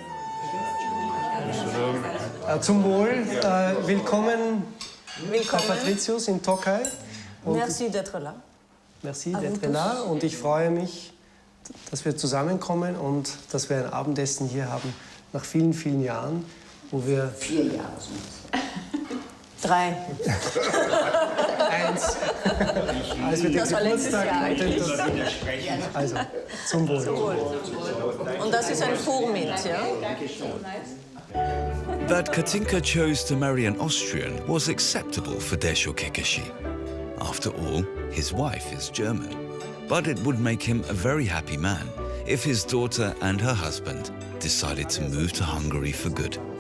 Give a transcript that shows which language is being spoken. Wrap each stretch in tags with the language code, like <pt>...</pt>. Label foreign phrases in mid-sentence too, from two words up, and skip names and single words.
<de>Zum Wohl, willkommen, Herr Patricius in Tokai.</de> <fr>Merci d'être là. Merci d'être là</fr> <de>und ich freue mich, dass wir zusammenkommen und dass wir ein Abendessen hier haben nach vielen, vielen Jahren, wo wir... 4 Jahre sind es. 3. 1. Als wir den Das war letztes Geburtstag Jahr. hatten, also zum Wohl. Zum Wohl. Und das ist ein Vormint, ja?</de> <en>That Katinka chose to marry an Austrian was acceptable for Desho Kekeshi. After all, his wife is German. But it would make him a very happy man if his daughter and her husband decided to move to Hungary for good.</en>